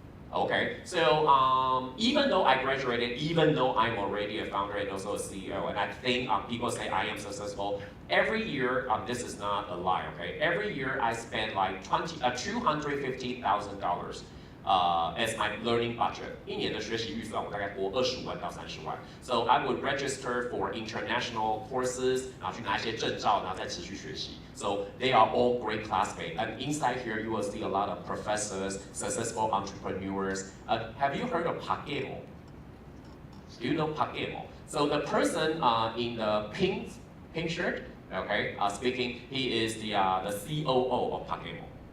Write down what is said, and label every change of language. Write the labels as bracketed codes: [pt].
[en] Okay, so even though I graduated, even though I'm already a founder and also a CEO, and I think people say I am successful, every year, this is not a lie, okay? Every year I spend like $250,000 as my learning budget. [zh] 一年的学习预算我大概拨25万到30万. [en] So I would register for international courses, [zh] 然后去拿一些证照，然后再持续学习. [en] So they are all great classmates. And inside here you will see a lot of professors, successful entrepreneurs. Have you heard of Pakemo? Do you know Pakemo? So the person in the pink shirt, okay, speaking, he is the COO of Pakemo.